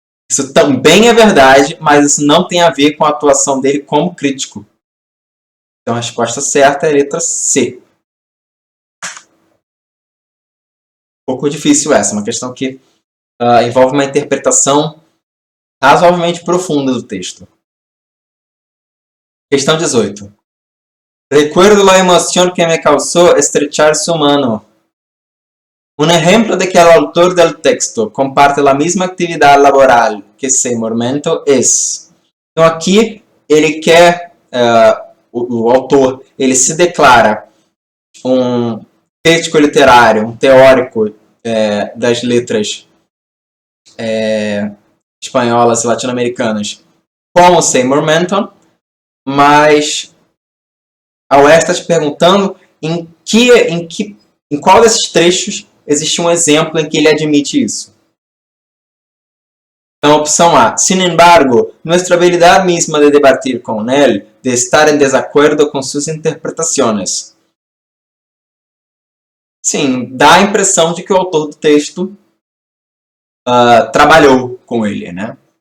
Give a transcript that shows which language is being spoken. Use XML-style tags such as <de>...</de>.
<pt>Isso também é verdade, mas isso não tem a ver com a atuação dele como crítico. Então a resposta certa é a letra C. Um pouco difícil essa, uma questão que envolve uma interpretação razoavelmente profunda do texto. Questão 18.</pt> <es>Recuerdo la emoción que me causó estrechar su mano. Un ejemplo de que el autor del texto comparte la misma actividad laboral que Seymour Menton es.</es> <pt>Então aqui ele quer, o autor, ele se declara um crítico literário, um teórico das letras espanholas e latino-americanas, como Seymour Menton, mas a UERJ está te perguntando em qual desses trechos existe um exemplo em que ele admite isso. Então, opção A.</pt> <es>Sin embargo, nuestra habilidad misma de debatir con él, de estar en desacuerdo con sus interpretaciones.</es> <pt>Sim, dá a impressão de que o autor do texto trabalhou com ele, né?</pt>